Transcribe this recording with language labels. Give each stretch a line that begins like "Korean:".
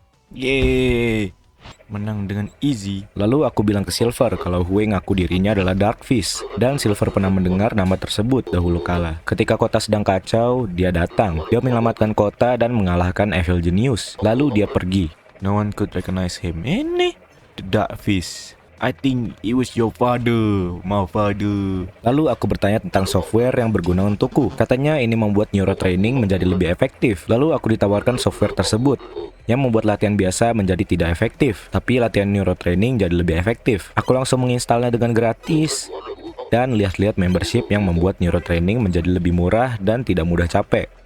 Indonesian: Yeay, menang dengan easy. Lalu aku bilang ke Silver kalau Hue ngaku dirinya adalah Darkfish, dan Silver pernah mendengar nama tersebut dahulu kala. Ketika kota sedang kacau, dia datang. Dia menyelamatkan kota dan mengalahkan Evil Genius. Lalu dia pergi.
English: No one could recognize him.
Indonesian: Ini
English: the Darkfish. I think it was your father, my father.
Indonesian: Lalu aku bertanya tentang software yang berguna untukku. Katanya ini membuat neurotraining menjadi lebih efektif. Lalu aku ditawarkan software tersebut yang membuat latihan biasa menjadi tidak efektif, tapi latihan neurotraining jadi lebih efektif. Aku langsung menginstalnya dengan gratis dan lihat-lihat membership yang membuat neurotraining menjadi lebih murah dan tidak mudah capek.